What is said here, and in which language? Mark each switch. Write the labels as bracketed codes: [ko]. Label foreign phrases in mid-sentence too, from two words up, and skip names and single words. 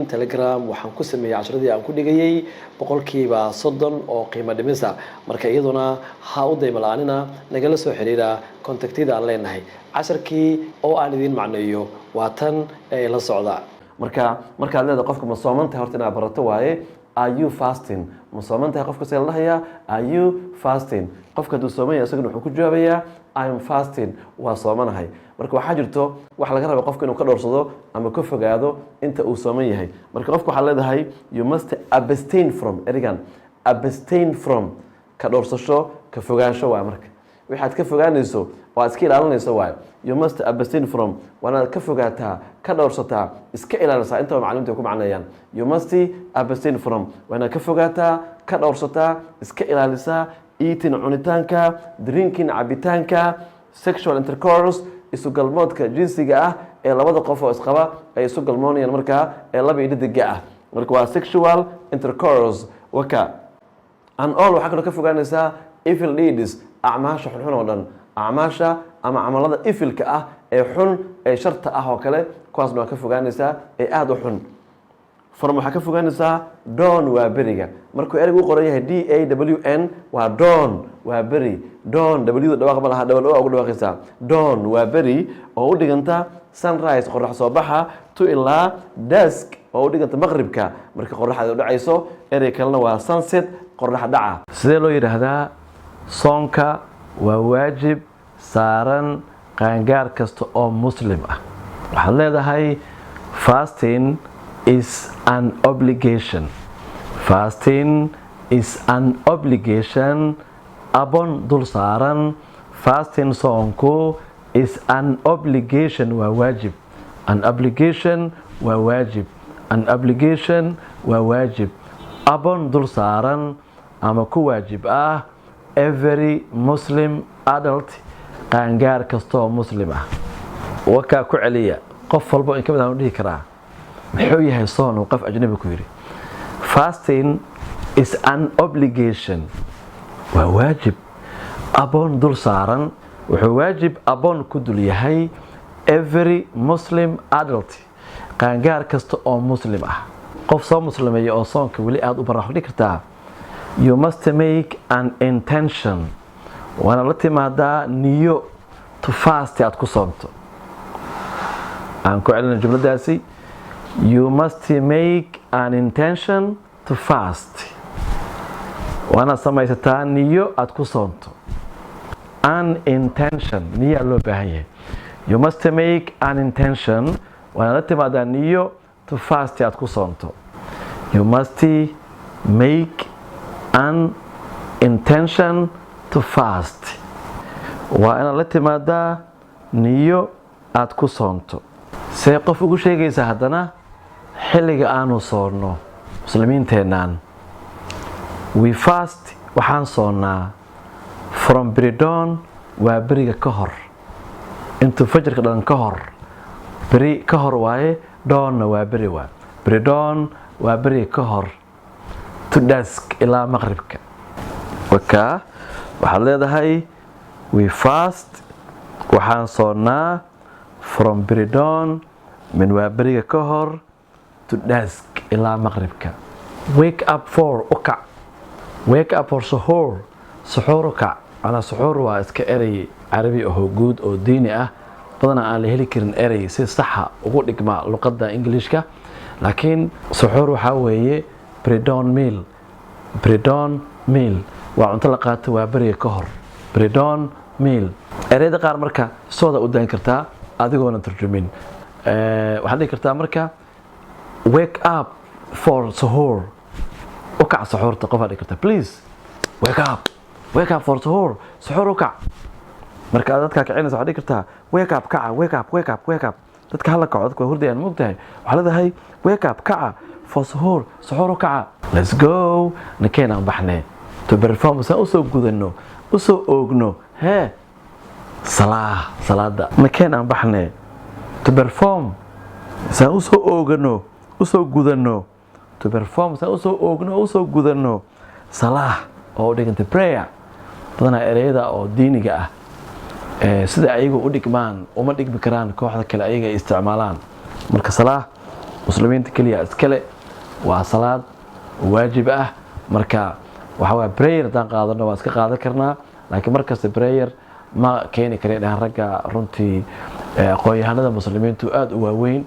[so] Telegram waxaan ku sameeyay casharadii aan ku dhigayay boqolkiiba 30 oo qiimo dhimisa marka iyaduna ha u daymala'anina nagala soo xiriira contactida aan leenahay casharkii oo aan idin macneeyo waa tan ee la socda marka leedahay qofka ma soomantahay horta inaad barato waaye [en] are you fasting [so] ma soomantahay qofka sida la dhahayaa [en] are you fasting [so] qofka haduu sooman yahay isaguna wuxuu ku jawaabayaa [en] I am fasting [so] waa soomanahay marka waxa jirto wax laga rabo qofka inuu ka dhoorsado ama ka fogaado inta uu sooman yahay marka qofka waxa leedahay [en] you must abstain from abstain from [so] ka dhoorsasho ka fogaansho waa marka waxaad ka fogaanayso oo aad iska ilaalinayso waa [en] you must abstain from [so] wana ka fogaataa ka dhoorsataa iska ilaalisa inta macluumaadka ku macnaayaan [en] you must abstain from [so] wana ka fogaataa ka dhoorsataa iska ilaalisa eating cunitaanka drinking cabitaanka [en] sexual intercourse [so] isu galmoodka jinsiga ah ee labada qof oo isqaba ay isu galmoonayaan marka ee laba idadiga ah marka waa [en] sexual intercourse [so] waka [en] and all [so] waxa kale ka fogaanaysaa [en] evil deeds [so] acmaasha xun oo dhan acmaasha ama amalada evilka ah ee xun ee sharta ah oo kale kuwaasna ka fogaanaysaa ee aad u xun farma waxa ka fogaanaysaa dawn waa beriga markuu ereygu u qoran yahay DAWN waa dawn waa beri dawn w dhawaaq ma laha dhawl oo ugu dhawaaqaysa dawn waa beri oo u dhiganta sunrise qorrax soo baxa to ilaa dusk oo u dhiganta maqribka marka qorraxda u dhacayso erey kalena waa sunset qorrax dhaca sidee loo yiraahdaa soonka waa waajib saaran qaangaar kasta oo muslim ah waxaad leedahay [en] fasting is an obligation. Fasting is an obligation upon [so] dul saaran. [en] Fasting soonku is an obligation [so] waa waajib. [en] An obligation [so] waa waajib. [en] An obligation [so] waa waajib. Upon dul saaran ama ku waajib ah [en] every Muslim adult [so] qaangaar kastoo muslim ah. Wakaa ku celiya qof walba in ka mid ah dhihi karaa muxuu yahay soon oo qof ajnabi ku yiri fasting [en] is an obligation [so] waa waajib upon dul saaran wuxuu waajib upon ku dul yahay [en] every Muslim adult [so] qaangaar kasta oo muslim ah qof soo muslimeeyo oo soonka wali aad u baraxo dhigtaa [en] you must make an intention [so] wana la timaadaa niyo [en] to fast [so] aad ku soonto aan ku celina jumladaasi [en] you must make an intention to fast [so] wana samaysataa niyo aad ku soonto [en] an intention [so] niyo loo baahan yahay [en] you must make an intention [so] wana la timaadaa niyo [en] to fast [so] aad ku soonto [en] you must make an intention to fast [so] waa inaad la timaadaa niyo aad ku soonto see qof ugu sheegaysa haddana xilliga aanu soonno muslimiinteenaan [en] we fast [so] waxaan soonnaa [en] from pre-dawn [so] waa beriga ka hor intuu fajrka dhalan ka hor beri ka hor waaye dawnna waa beri waa pre-dawn waa beriga ka hor [en] to dusk [so] ilaa maqribka wakaa waxaad leedahay [en] we fast [so] waxaan soonnaa [en] from pre-dawn [so] min waa beriga ka hor [en] to dusk [so] ilaa maqribka [en] wake up for [so] ukac [en] wake up for [so] suhoor suhoor ukac ana suhoor waa iska erey carabi oo guud oo diini ah badana aan la heli karin erey si saxa ugu dhigma luqadda Englishka laakiin suhoor waxa weeye pre-dawn meal waa cunto la qaato waa beriga ka hor [en] pre-dawn meal [so] ereyda qaar marka sooda u daan kartaa adigoona tarjumin waxaad dhihi kartaa marka [en] wake up for [so] suhoor ukac suhoorta qof aad dhihi kartaa [en] please wake up for [so] suhoor suhoor ukac marka dadka kicinaysa waxaad dhihi kartaa [en] wake up [so] kaca [en] wake up [so] dadka hala kaco dadka hurdayaan moogtahay waxaa leedahay [en] wake up [so] kaca for suhoor ukaca [en] let's go [so] nakeen aan baxnee [en] to perform [so] saan usoo gudano usoo oogno salaada nakeen aan baxnee [en] to perform [so] saan usoo oogano usoo gudano [en] to perform [so] saan usoo oogno usoo gudano salaah oo dhiganta prayer badana ereyada oo diiniga ah sida ayagu u dhigmaan uma dhigmi karaan kooxda kale ayaga ay isticmaalaan marka salaah muslimiinta kaliya iskale waa salaad waajib ah marka waxa waa prayer daan qaadano waa iska qaadan karnaa laakiin markasta prayer ma keeni kareen ragga runtii aqoon-yahanada muslimiintu aad u waaweyn